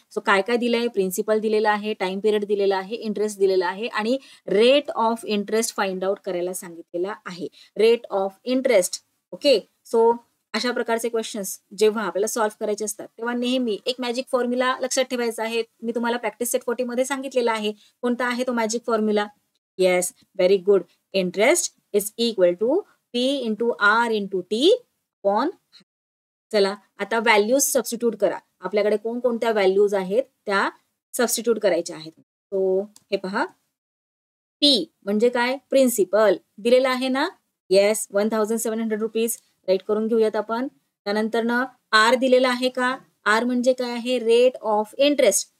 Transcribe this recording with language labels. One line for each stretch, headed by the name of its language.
Marathi: So काय काय दिलंय, प्रिन्सिपल दिलेला आहे, टाइम पिरियड दिलेला आहे, इंटरेस्ट दिलेला आहे आणि rate of interest find out करायला सांगितलेला आहे. Rate of interest. Okay. So अशा प्रकारचे क्वेश्चन्स जेव्हा आपल्याला सॉल्व्ह करायचे असतात तेव्हा नेहमी एक मॅजिक फॉर्म्युला लक्षात ठेवायचा आहे. मी तुम्हाला प्रॅक्टिस सेट 40 मध्ये सांगितलेला आहे. कोणता आहे तो magic formula?
English: Yes, very good. Interest is equal to P into R into T upon.
Marathi: चला आता व्हॅल्यूज सबस्टिट्यूट करा. आपल्याकडे कोणकोणत्या व्हॅल्यूज आहेत त्या सबस्टिट्यूट करायच्या आहेत. तो हे पहा, पी म्हणजे काय, प्रिन्सिपल दिलेला आहे ना. Yes, 1,700 rupees. राईट करून घेऊयात आपण. त्यानंतर ना आर दिलेला आहे का, आर म्हणजे काय आहे, रेट ऑफ इंटरेस्ट.